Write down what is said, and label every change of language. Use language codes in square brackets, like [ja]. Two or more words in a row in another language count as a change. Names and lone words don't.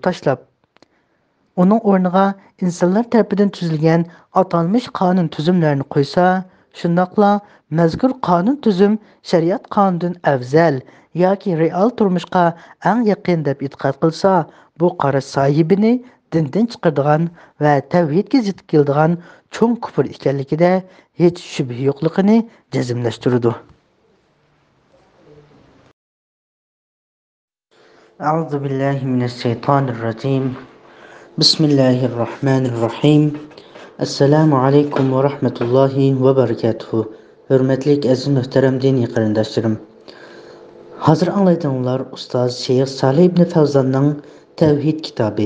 [uz] tashlab, uning o'rniga insonlar tarafidan tuzilgan atalmish qonun tuzumlarini qo'ysa, shundoqla mazkur qonun tuzum shariat qonunidan afzal yoki real turmushga eng yaqin deb e'tiqod qilsa, bu qarash sohibini dindan chiqaradigan va tavhidga zid keladigan cho'ng kufr ekanligida hech shubha yo'qligini jazmlashtiradi. [ar] أعوذ بالله من الشيطان الرجيم. بسم الله الرحمن الرحيم. السلام عليكم ورحمة الله وبركاته. [uz] Hurmatli aziz muhtaram diniy qarindoshlarim. Hozir anglaydiganlar ustoz Shayx Salih ibn Fawzonning Tavhid kitobi.